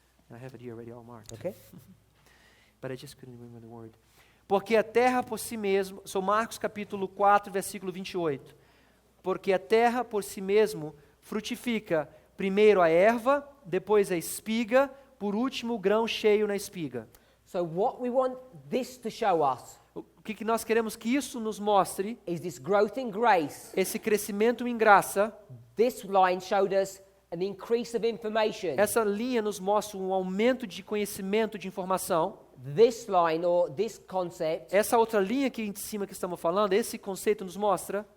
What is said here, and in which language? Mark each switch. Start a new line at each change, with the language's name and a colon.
English: I have it here already all marked. Okay. But I just couldn't remember the word.
Portuguese: Porque a terra por si mesmo, sou Marcos capítulo 4, versículo 28. Porque a terra por si mesmo frutifica primeiro a erva, depois a espiga, por último o grão cheio na espiga.
English: So what we want this to show us
Portuguese: O que nós queremos que isso nos mostre?
English: is this growth in grace.
Portuguese: Esse crescimento em graça.
English: This line showed us an increase of information.
Portuguese: Essa linha nos mostra um aumento de conhecimento, de informação.
English: This line or this concept
Portuguese: Essa outra linha aqui em cima que estamos falando, esse conceito nos mostra,